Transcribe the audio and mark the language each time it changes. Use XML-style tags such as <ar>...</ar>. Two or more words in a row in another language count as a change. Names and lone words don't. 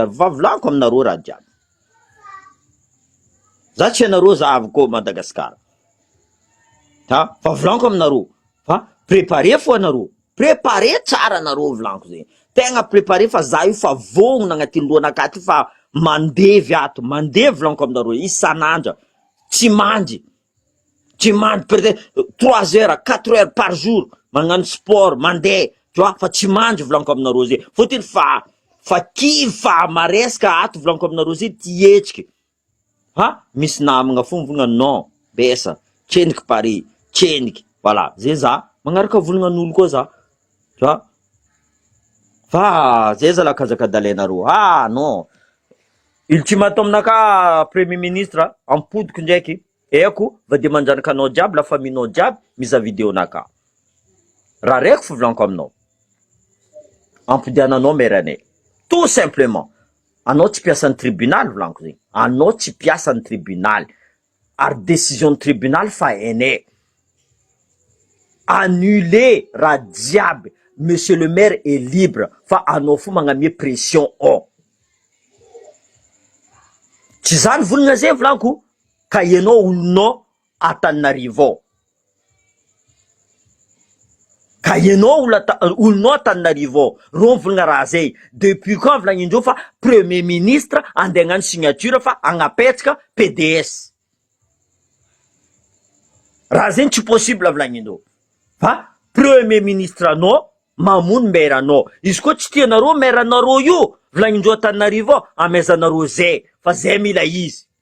<mg>Va volaniko aminareo raha jiaby. Za tsy hainareo za avy koa Madagascar. Fa volaniko aminareo. Fa préparé fo anareo. Préparé tsara anareo volaniko zay. Tegna préparé fa za io fa vognona agnatin'ny lohanakaty fa mandevy ato, mandevy volaniko aminareo isan'andra, tsy mandry</mg> <fr>peut-être 3 heures 4 heures par jour</fr> <mg>magnano sport mandeha,</mg> <fr>tu vois,</fr> <mg>fa tsy mandry volaniko aminareo zay, fotiny fa kivy fa maresaka ato volaniko aminareo zay tietriky. Ha, misy namagna fo mivolagna non besa tseniky pare tseniky, voilà zay za magnaraka volagnan'olo koa za,</mg> <fr>tu vois.</fr> <mg>Fa zay zala kazakadalainareo.</mg> <fr>Ah non,</fr> <mg>ultimatum-naka</mg> <fr>premier ministre</fr> <mg>ampodiko ndraiky, eko va de manjanaka anao jiaby</mg> <fr>la famille-</fr> <mg>nao jiaby miza vidéo-naka, raha raiky fo volaniko aminao, ampodiananao meranay</mg> <fr>tout simplement.</fr> <mg>Anao tsy piasa ny tribunal volaniko zegny, anao tsy piasa ny tribunal, ary décision ny tribunal fa hainay. Annuler raha jiaby,</mg> <fr>monsieur le maire est libre,</fr> <mg>fa anao fo magnamia pression tsy zany volagna zay volaniko, ka ianao olonao Antananarivo, ka ianao olonao Antananarivo, ro volagna raha zay.</mg> <fr>Depuis quand</fr> <mg>volagninindreo fa</mg> <fr>premier ministre</fr> <mg>andeha hagnano signature fa agnapetraka PDS? Raha zay tsy possible volagninindreo, fa</mg> <fr>premier ministre</fr> <mg>anao mamono maire anao. Izy koa tsy tianareo maire anareo io volagninindreo Antananarivo, amaizanareo zay, fa zay mila izy.</mg>